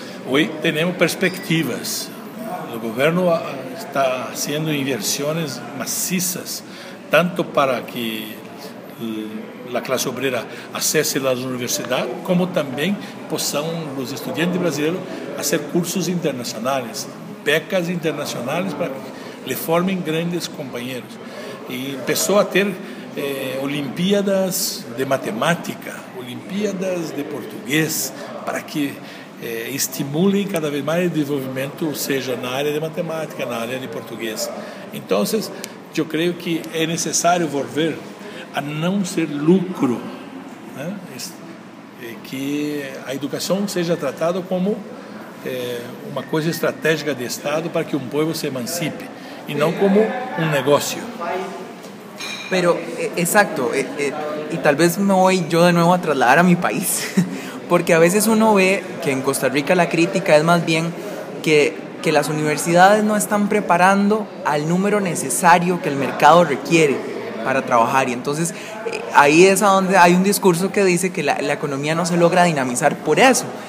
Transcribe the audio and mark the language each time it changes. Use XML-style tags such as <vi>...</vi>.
<es>Hoy tenemos perspectivas. El gobierno está haciendo inversiones macizas, tanto para que la clase obrera</es> <pt>acesse a universidade, como também possam os estudantes brasileiros fazer cursos internacionais, becas internacionais, para que lhe formem grandes companheiros. E começou a ter olimpíadas de matemática, olimpíadas de português, para que estimulem cada vez mais o desenvolvimento, seja na área de matemática, na área de português. Então, eu creio que é necessário volver a não ser lucro, né? Que a educação seja tratada como uma coisa estratégica de Estado para que um povo se emancipe, e não como um negócio.</pt> <es>Pero, exacto, e talvez me voy yo de nuevo a trasladar a mi país, porque a veces uno ve que en Costa Rica la crítica es más bien que las universidades no están preparando al número necesario que el mercado requiere para trabajar, y entonces ahí es a donde hay un discurso que dice que la economía no se logra dinamizar por eso.</es>